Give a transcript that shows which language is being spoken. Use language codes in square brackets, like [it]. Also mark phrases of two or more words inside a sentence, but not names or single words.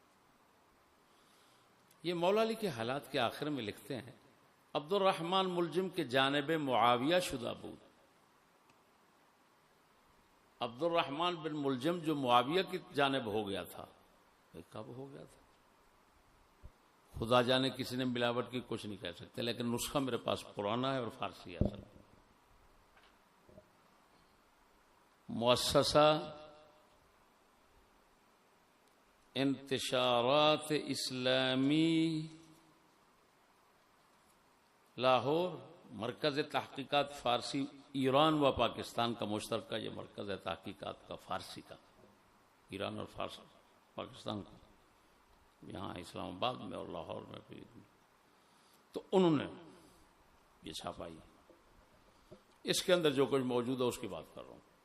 [ur] یہ مولا علی کے حالات کے آخر میں لکھتے ہیں، [fa] عبد الرحمن ملجم کے جانب معاویہ شدہ بود. [ur] عبد الرحمن بن ملجم جو معاویہ کی جانب ہو گیا تھا، کب ہو گیا تھا خدا جانے. کسی نے ملاوٹ کی کچھ نہیں کہہ سکتے، لیکن نسخہ میرے پاس پرانا ہے اور فارسی اصل. مؤسسہ انتشارات اسلامی لاہور، مرکز تحقیقات فارسی ایران و پاکستان کا مشترکہ یہ مرکز ہے تحقیقات کا فارسی کا، ایران اور فارسی پاکستان کا، یہاں اسلام آباد میں اور لاہور میں بھی. تو انہوں نے یہ چھاپائی. اس کے اندر جو کچھ موجود ہے اس کی بات کر رہا ہوں.